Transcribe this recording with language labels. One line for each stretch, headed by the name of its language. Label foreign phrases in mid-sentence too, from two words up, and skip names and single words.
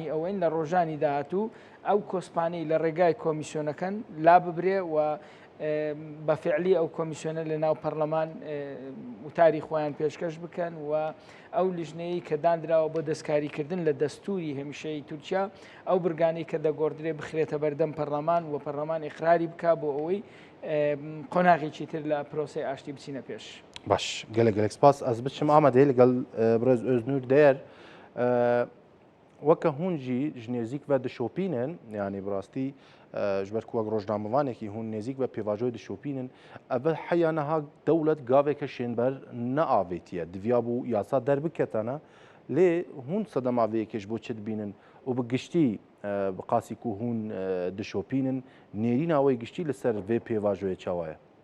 Central Kurdish: ئەوەین لە ڕۆژانی داهاتوو ئەو کۆسپانەی لە ڕێگای کۆمیسیۆنەکەن لا ببرێ و بەفعلی ئەو کۆمیسیۆنە لە ناو پەرلەمان وتاری خۆیان پێشکەش بکەن و ئەو لیژنەیە کە دانراوە بۆ دەستکاریکردن لە دەستوری هەمیشەی تورکیا ئەو برگانەی کە دەگۆڕدرێ بخرێتە بەردەم پەرلەمان و پەرلەمان ئیقراری بکا بۆ ئەوەی قۆناغێکی تر لە پرۆسەی ئاشتی بچینە پێش.
Kurdish: باش gelek spas ez biçim amedê li gel Birêz Öznur der weke hûn jî ji nêzik ve dişopînin yanî bi rastî ji ber ku wek rojnamevanekî hûn nêzik ve pêvajoyê dişopînin ev heya niha dewlet gaveke şênber neavêtiye diviya bû yasa derbiketene lê hûn sedema vêyekê ji bo çi dibînin û bi giştî bi qasî ku hûn dişopînin nêrîna wê giştî li ser vê pêvajoyê çawa ye.